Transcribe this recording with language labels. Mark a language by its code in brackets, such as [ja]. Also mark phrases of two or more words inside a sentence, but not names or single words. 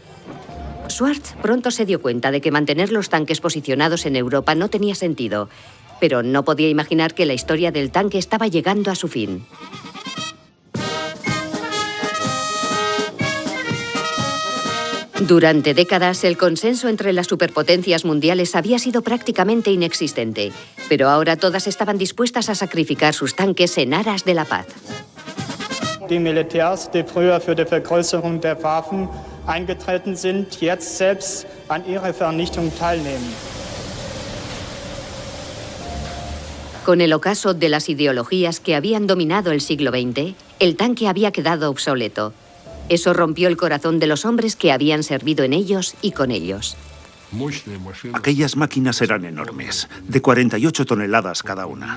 [es] Schwartz pronto se dio cuenta de que mantener los tanques posicionados en Europa no tenía sentido, pero no podía imaginar que la historia del tanque estaba llegando a su fin. Durante décadas, el consenso entre las superpotencias mundiales había sido prácticamente inexistente, pero ahora todas estaban dispuestas a sacrificar sus tanques en aras de la paz. [de] Die Militärs, die früher für die Vergrößerung der Waffen eingetreten sind, jetzt selbst an ihrer Vernichtung teilnehmen. [es] Con el ocaso de las ideologías que habían dominado el siglo XX, el tanque había quedado obsoleto. Eso rompió el corazón de los hombres que habían servido en ellos y con ellos. Aquellas máquinas eran enormes, de 48 toneladas cada una.